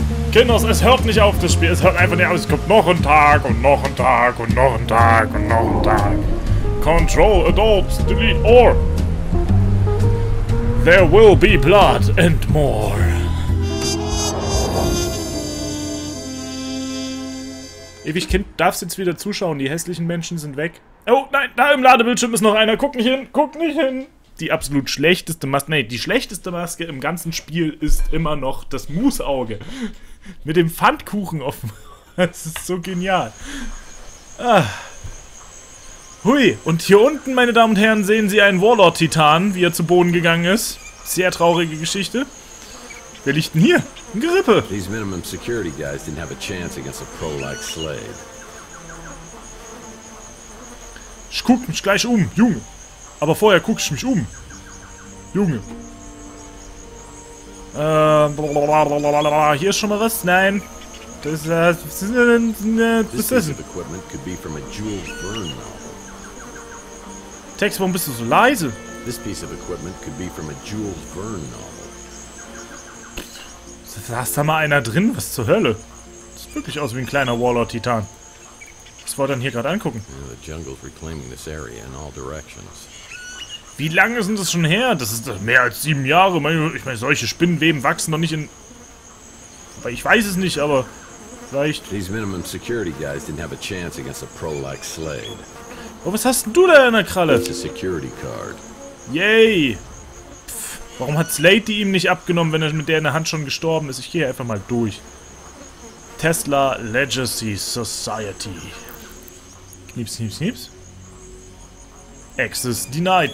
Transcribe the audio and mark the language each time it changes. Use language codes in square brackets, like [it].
[de] Kinders, es hört nicht auf, das Spiel. Es hört einfach nicht auf. Es kommt noch ein Tag und noch ein Tag und noch ein Tag und noch ein Tag. [en] Control, adults, delete, or there will be blood and more. [de] Ewig Kind, darfst jetzt wieder zuschauen. Die hässlichen Menschen sind weg. Oh, nein, da im Ladebildschirm ist noch einer. Guck nicht hin, guck nicht hin. Die absolut schlechteste Maske, nee, die schlechteste Maske im ganzen Spiel ist immer noch das Musauge. Mit dem Pfannkuchen offen. Das ist so genial. Ah. Hui, und hier unten, meine Damen und Herren, sehen Sie einen Warlord-Titan, wie er zu Boden gegangen ist. Sehr traurige Geschichte. Wer liegt denn hier? Ein Gerippe. [en] These minimum security guys didn't have a chance against a pro like Slade. [de] Ich guck mich gleich um, Junge. Aber vorher guck ich mich um. Junge. Hier ist schon mal was? Nein. Das [en] This piece [de] ist [en] of equipment could be from a Jules Verne novel. [de] Tex, warum bist du so leise? [en] This piece of equipment could be from a Jules Verne novel. [de] Saß da mal einer drin? Was zur Hölle? Das sieht wirklich aus wie ein kleiner Warlord-Titan. Was wollt ihr denn hier gerade angucken? [en] Yeah, the jungle's reclaiming this area in all directions. [de] Wie lange ist denn das schon her? Das ist mehr als 7 Jahre. Ich meine, solche Spinnenweben wachsen doch nicht in... Aber ich weiß es nicht, aber vielleicht... [en] These minimum security guys didn't have a chance against a pro like Slade. [de] Oh, was hast denn du da in der Kralle? [en] It's a security card. Yay! [de] Pff, warum hat Slade die ihm nicht abgenommen, wenn er mit der in der Hand schon gestorben ist? Ich gehe einfach mal durch. Tesla Legacy Society. Knieps, knieps, knieps. [en] Access denied.